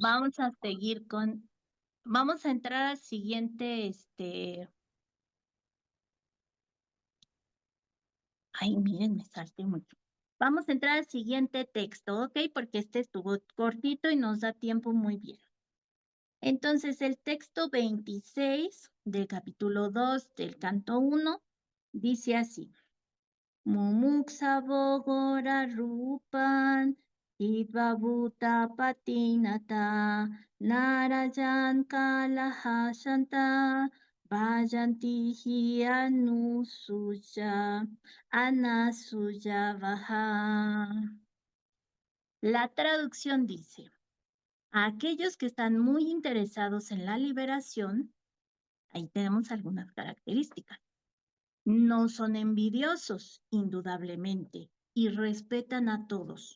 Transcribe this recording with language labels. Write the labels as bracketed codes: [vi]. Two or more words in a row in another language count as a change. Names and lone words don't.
[es] vamos a seguir vamos a entrar al siguiente, ay, miren, me salté mucho. Vamos a entrar al siguiente texto, ¿ok? Porque este estuvo cortito y nos da tiempo muy bien. Entonces, el texto 26 del capítulo 2 del canto 1 dice así. [sa] Mumuksa Bogora Rupan Idvabuta Patinata Narayan Kalaha Shanta Vayanti Anusuya Anasuya Vaha. [es] La traducción dice, a aquellos que están muy interesados en la liberación, ahí tenemos algunas características. No son envidiosos, indudablemente, y respetan a todos.